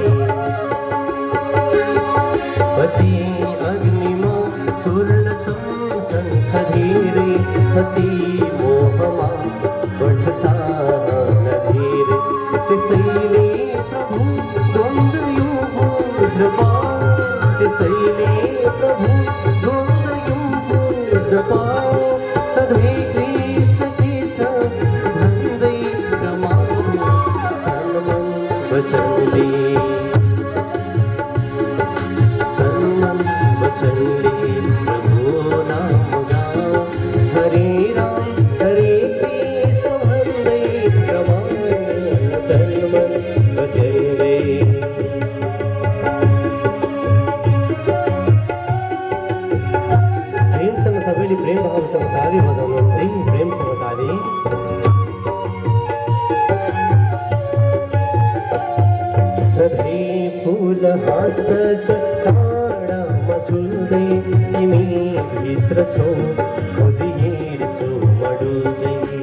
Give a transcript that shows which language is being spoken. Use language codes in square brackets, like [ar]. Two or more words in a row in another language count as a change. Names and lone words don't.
[ne] फसी अग्निमा स्वर्ण चम्कन्छ धेरै, फसी मोहमा बढ्छ चाहना धेरै। त्यसैले प्रभु द्वन्द्व यो बुझ्न पाऊ, त्यसैले प्रभु द्वन्द्व यो बुझ्न पाऊ। सधैँ कृष्ण कृष्ण भन्दै रमाऊं। [hi] तन मन वचन लिए तन मन वचन लिए प्रभु नाम गाऊं। [ne] हरे राम हरे कृष्ण भन्दै रमाऊं। [hi] तन मन वचन लिए [ne] प्रेमसँग सबैले प्रेम भावसँग ताली बजाउनुहोस् है, प्रेमसँग ताली। सधैँ फुल हाँस्दछ टाढामा झुल्दै, तिमी भित्र छौ खोजी हिँड्छु म डुल्दै।